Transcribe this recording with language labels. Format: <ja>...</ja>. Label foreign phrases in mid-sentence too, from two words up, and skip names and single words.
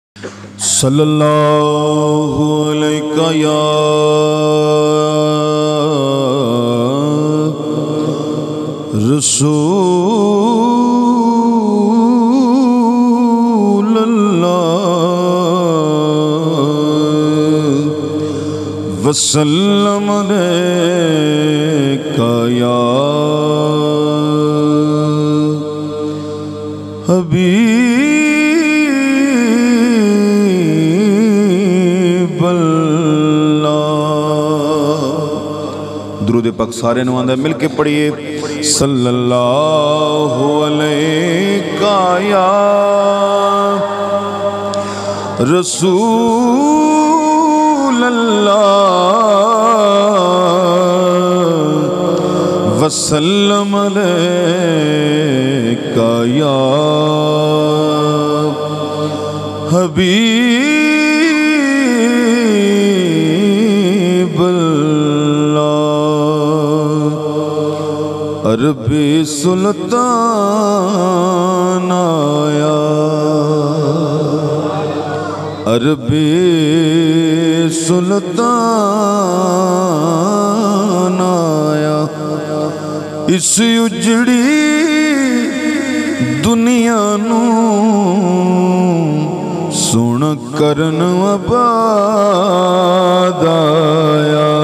<ar>صلى الله عليك يا رسول الله وسلم عليك يا حبيب الله.</ar> <pa>درود پاک سارے نوں آندا مل کے پڑھیے.</pa> <ar>صلى الله عليك يا رسول الله وسلم عليك يا حبيب الله.</ar> <pa>عربی سلطان آیا، عربی سلطان آیا، اس اجڑی دنیا نوں سن کرن آباد آیا.</pa>